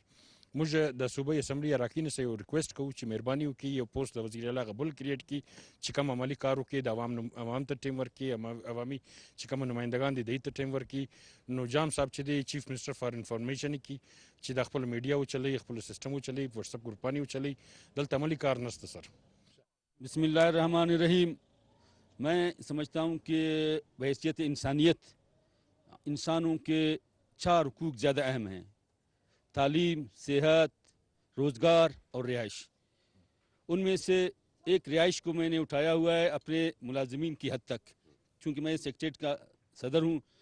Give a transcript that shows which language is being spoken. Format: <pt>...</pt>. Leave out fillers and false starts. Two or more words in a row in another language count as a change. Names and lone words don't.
<ps>موږ د صوبې اسمبلی اراکین سره یو ریکویسټ کوو چې مهرباني وکړي یو پوسټ د وزیر اعلی غبل کریټ کړي چې کوم عملی کار وکړي، د عوام ته ټیم ورکړي، عوامي چې کوم نمایندګان دي دوی ته ټیم ورکړي. نو جام صاحب چې دی</ps> <en>Chief Minister for Information</en> <ps>کړي چې د خپل میډیا وچلي، خپل سیستم وچلي، واتساپ ګروپانې وچلي، دلته عملی کار نشته سر.</ps> <ar>بسم الله رحمن رحيم.</ar> <ur>میں سمجھتا ہوں کہ بحیثیت انسانیت انسانوں کے 4 حقوق زیادہ اہم ہیں: تعلیم، صحت، روزگار اور رہائش. ان میں سے ایک رہائش کو میں نے اٹھایا ہوا ہے اپنے ملازمین کی حد تک، چونکہ میں سیکریٹریٹ کا صدر ہوں.</ur>